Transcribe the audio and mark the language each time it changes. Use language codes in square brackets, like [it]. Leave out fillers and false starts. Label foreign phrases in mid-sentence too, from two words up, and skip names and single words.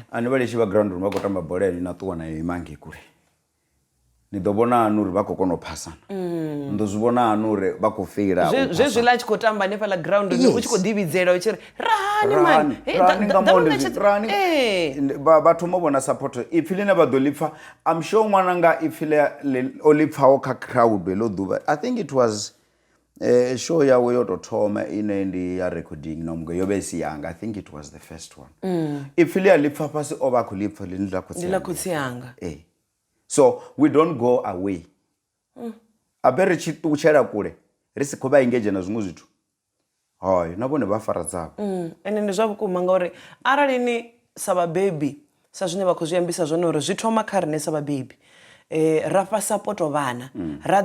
[ve] ane vha litshe vha [en] ground room [ve] vha khou tamba bola ni na ṱuwa nayo imange kule ni ḓo vhona hani uri vha khou kona u phasana ni ḓo zwi vhona hani uri vha khou feila zwezwiḽa a tshi khou tamba hanefhaḽa ground u tshi khou ḓivhidzela u tshi ri vha thoma u vhona support ipfhi ḽine vha ḓo ḽipfha [en] I'm sure [ve] ṅwananga ipfhi o ḽipfhaho kha crowd ḽo ḓuvha [en] I think it was show [ve] yawe yo tou thoma ine ndi ya recording nomge yo vha i si yanga [en] I think it was the first one [ve] ipfhi ḽi a ḽipfha fhasi o vha a khou ḽipfha ḽi ḽa khotsi yanga [en] so we don't go away [ve] abe ri tshi ṱutshela kule ri si khou vha engage na zwiṅwe zwithu hayi na vhone vha fara dzavho ende ndi zwa vhukuma ngauri arali ni sa vhabebi sa zwine vha khou zwi ambisa zwone uri zwi thoma kha riṋe sa vhabebi ra fha support vhana ra